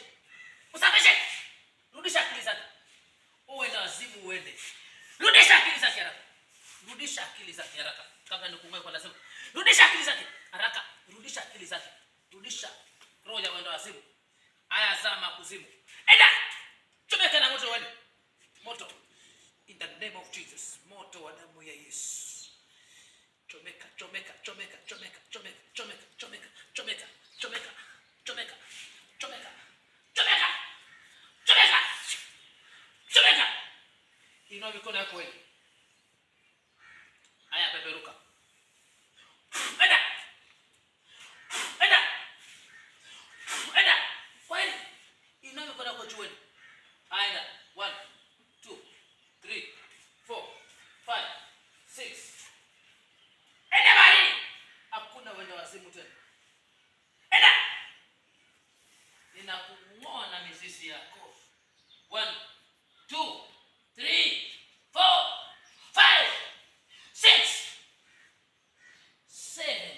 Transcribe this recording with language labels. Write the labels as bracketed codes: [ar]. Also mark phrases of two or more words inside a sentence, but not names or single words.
[sw] Musafishe. Rudisha akili zake. Uenda wazimu uende. Rudisha akili zake haraka. Rudisha akili zake haraka. Kabla nikumwe kwa lazima. Rudisha akili zake haraka. Rudisha akili zake. Rudisha roho ya uenda wazimu. Aya, zama kuzimu. Enda. Chomeka na moto uende. Moto. [en] In the name of Jesus. [sw] Moto wa damu ya Yesu. Chomeka, chomeka, chomeka, chomeka, chomeka, chomeka, chomeka, chomeka, chomeka, chomeka, chomeka, chomeka, chomeka, chomeka. Inua mikono yako wewe. Haya, peperuka. Enda. Enda. Enda. Kwani inua mikono yako juu. Enda. 1 2 3 4 5 6. Enda bali. Hakuna wenda wazimu tena. Enda. Ninakung'oa na mizizi yako. 1 2 3 4 5 6 7.